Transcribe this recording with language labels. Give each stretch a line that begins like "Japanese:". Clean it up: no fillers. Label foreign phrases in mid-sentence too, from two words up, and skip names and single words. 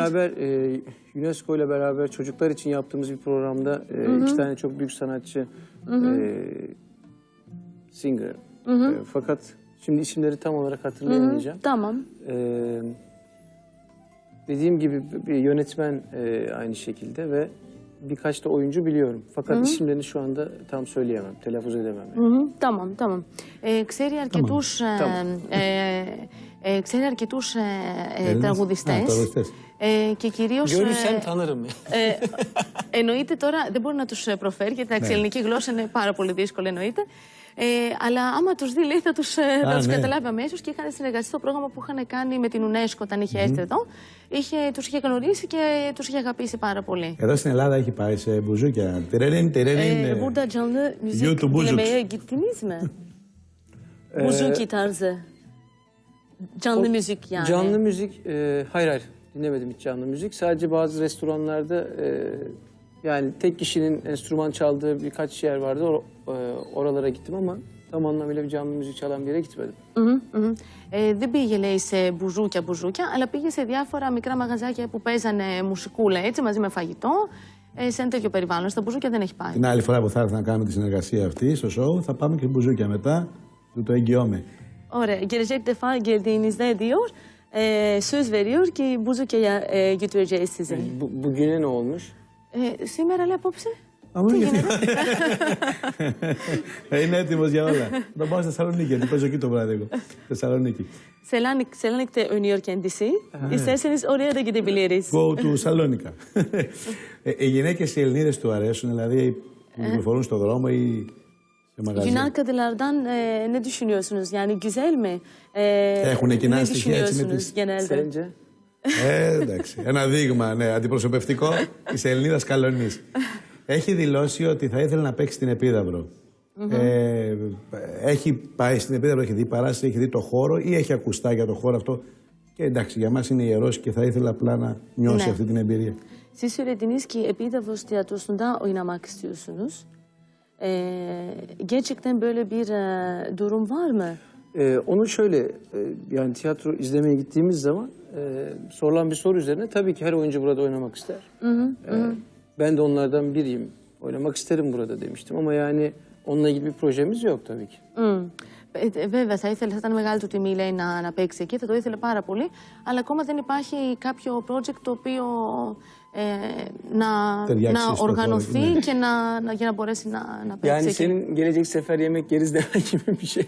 Turkish: beraber UNESCO ile beraber çocuklar için yaptığımız bir programda iki tane çok büyük sanatçı singer. Fakat şimdi isimleri tam olarak hatırlayamayacağım. Tamam. Dediğim gibi bir yönetmen aynı şekilde ve birkaç da oyuncu biliyorum. Fakat isimlerini şu anda tam söyleyemem, telaffuz edemem. Yani. Tamam.
Greek: Ξέρει αρκετούς τραγουδιστές και κυρίως...
Turkish: Görürsem tanırım.
Greek: Εννοείται τώρα, δεν μπορεί να τους προφέρει, γιατί η ελληνική γλώσσα είναι πάρα πολύ δύσκολη, εννοείται. Αλλά άμα τους δει, λέει, θα τους καταλάβει αμέσως και είχαν συνεργαστεί στο πρόγραμμα που είχαν κάνει με την UNESCO όταν είχε έρθει εδώ. Τους είχε γνωρίσει και τους είχε αγαπήσει πάρα πολύ. Εδώ στην Ελλάδα έχει πάει σε μπουζούκια.
Turkish: Burada canlı müzik dinlemeye gittiniz mi? Buzuki tarzı. Canlı müzik yani. Canlı müzik, hayır dinlemedim hiç canlı müzik. Sadece bazı restoranlarda yani tek kişinin enstrüman çaldığı birkaç yer vardı. Oralara gittim ama tam anlamıyla bir canlı müzik çalan bir yere gitmedim.
Greek: Δεν πήγε, λέει, σε μπουζούκια, αλλά πήγε σε διάφορα μικρά μαγαζάκια που παίζανε μουσικούλα, έτσι, μαζί με φαγητό, σε ένα τέτοιο περιβάλλον. Στα μπουζούκια δεν έχει πάει. Την άλλη φορά που θα έρθει να κάνουμε τη συνεργασία αυτή στο σοου, θα πάμε και μπουζούκια μετά, του το εγγυώμαι. Ωραία.
Turkish: Gelecek defa geldiğinizde diyor, söz veriyor ki Buzukya'ya götüreceğiz sizi. Bugüne ne olmuş?
Greek: Σήμερα, λέει, απόψε. Είναι έτοιμος για όλα. Θα πάω στη Θεσσαλονίκη, γιατί παίζω εκεί το βράδυ εγώ. Θεσσαλονίκη.
Turkish: Selanik'te oynuyor kendisi. İsterseniz oraya da gidebiliriz.
English: Go to Σαλόνικα.
Greek: Οι γυναίκες οι Ελληνίδες του αρέσουν, δηλαδή που κυκλοφορούν στον δρόμο ή σε μαγαζί?
Turkish: Yunan kadınlardan ne düşünüyorsunuz? Yani güzel mi?
Greek: Έχουν κοινά
Turkish: ne
Greek: στοιχεία έτσι με τις...
Turkish: genelde? Sence?
Greek: Εντάξει, ένα δείγμα, ναι, αντιπροσωπευτικό της Ελληνίδας Καλονής. Έχει δηλώσει ότι θα ήθελε να παίξει στην Επίδαυρο. Έχει πάει στην Επίδαυρο, έχει δει παράσταση, έχει δει το χώρο ή έχει ακουστά για το χώρο αυτό. Και εντάξει, για μας είναι ιερός και θα ήθελε απλά να νιώσει αυτή την εμπειρία.
Turkish: Siz söylediniz ki Epidavros Tiyatrosu'nda oynamak istiyorsunuz. Gerçekten böyle bir durum var mı? Onu şöyle, yani tiyatro izlemeye gittiğimiz zaman sorulan bir soru üzerine tabii ki her oyuncu burada oynamak ister. Ben de onlardan biriyim. Oynamak isterim burada demiştim ama yani onunla ilgili bir projemiz yok tabii ki.
Greek: Βέβαια, θα ήταν μεγάλη του τιμή, λέει, να παίξει εκεί, θα το ήθελε πάρα πολύ, αλλά ακόμα δεν υπάρχει κάποιο project το οποίο να οργανωθεί και για να μπορέσει να παίξει
Turkish: Yani
Greek: εκεί.
Turkish: senin gelecek sefer yemek yeriz demen gibi bir şey.